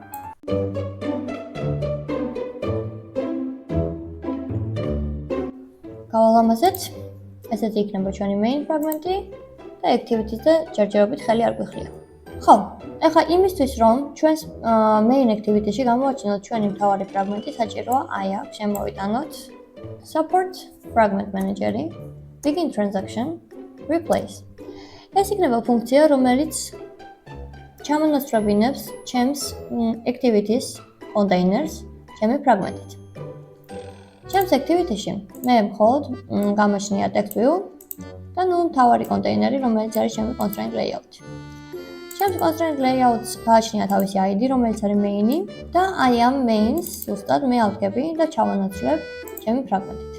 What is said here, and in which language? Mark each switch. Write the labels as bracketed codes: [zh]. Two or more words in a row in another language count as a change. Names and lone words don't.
[ka] გავალამაზეთ. ესეთი იქნება ჩვენი main ფრაგმენტი და activities-ზე ჯერჯერობით ხელი არ გვიხლია. ხო, ეხლა იმისთვის, რომ ჩვენს [en] main activity- [ka] ში გამოვაჩინოთ ჩვენი მთავარი ფრაგმენტი, საჭიროა აი აქ შემოვიტანოთ [en] support fragment manager-ი, begin transaction, replace. [ka] ეს იქნება ფუნქცია, რომელიც ჩამონაცვლებინებს ჩემს [en] activities containers [ka] ჩემი ფრაგმენტით. ჩემს activity-ში მე მხოლოდ გამოჩნია [en] text view [ka] და მთავარი კონტეინერი, რომელიც არის ჩემი [en] constraint layout. [ka] ჩემს [en] constraint layout- [ka] ს გააჩნია თავისი ID, რომელიც არის main-ი და აი ამ main-ს ზუსტად მე ავდგები და ჩავანაცვლებ ჩემი ფრაგმენტით.